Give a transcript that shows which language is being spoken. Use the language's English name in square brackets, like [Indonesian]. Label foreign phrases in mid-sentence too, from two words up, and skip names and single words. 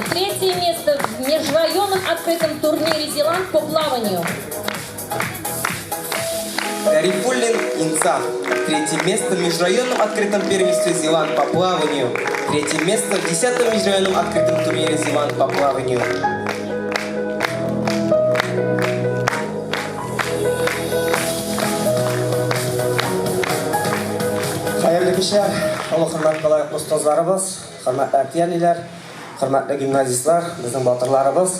[Russian] 3-е место в межрайонном открытом турнире Зеланд по плаванию. Гарифуллин Инсан. 3-е место в межрайонном открытом первенстве Зеланд по плаванию. 3-е место в 10-м межрайонном открытом турнире Зеланд по плаванию. [Tatar] Хәерле кичләр, олы хөрмәтле остазларыбыз, хөрмәтле әтиәниләр, хөрмәтле гимназистлар, безнең батырларыбыз.